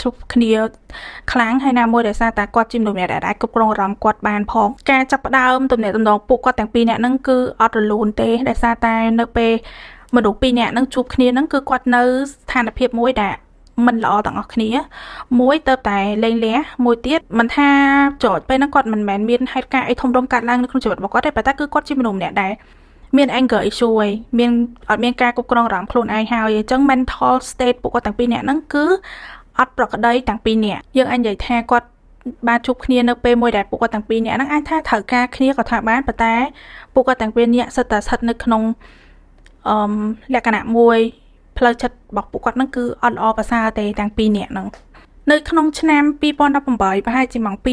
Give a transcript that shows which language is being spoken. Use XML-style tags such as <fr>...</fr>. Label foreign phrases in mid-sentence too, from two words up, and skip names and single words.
<km>ប់គ្នាខ្លាំងហើយណាមួយដែលសារតែគាត់ជាមនុស្សម្នាក់ដែលអាចគ្រប់គ្រងអារម្មណ៍គាត់បានផងការចាប់ផ្ដើមទំនាក់ទំនងពួកគាត់ទាំងពីរនាក់ហ្នឹងគឺអត់រលូនទេដោយសារ តែនៅពេលមនុស្សពីរនាក់ហ្នឹងជួបគ្នាហ្នឹងគឺគាត់នៅស្ថានភាពមួយដែលមិនល្អទាំងអស់គ្នាមួយទៅតែលេងលះ មួយទៀតមិនថាចតពេលហ្នឹងគាត់មិនមែនមានហេតុការណ៍អីធំដុំកើតឡើងនៅក្នុងជីវិតរបស់គាត់ទេប៉ុន្តែគឺគាត់ជាមនុស្សម្នាក់ដែលមាន</km> <en>anger issue</en> <km>ឯងអត់មានការគ្រប់គ្រងអារម្មណ៍ខ្លួនឯងហើយអញ្ចឹង</km> <en>mental state</en> <km>ពួកគាត់ទាំងពីរនាក់ហ្នឹងគឺអត់ប្រក្រតីទាំងពីរនាក់យើងអាចនិយាយថាគាត់បានជួបគ្នានៅពេលមួយដែលពួកគាត់ទាំងពីរនាក់ហ្នឹងអាចថាត្រូវការគ្នាក៏ថាបានប៉ុន្តែពួកគាត់ទាំងពីរនាក់សិតតែស្ថិតនៅ ក្នុងលក្ខណៈមួយផ្លូវចិត្តរបស់ពួកគាត់ហ្នឹងគឺអត់ល្អប្រសើរទេទាំងពីរនាក់ហ្នឹងនៅក្នុងឆ្នាំ2018ប្រហែលជាម៉ោង2</km>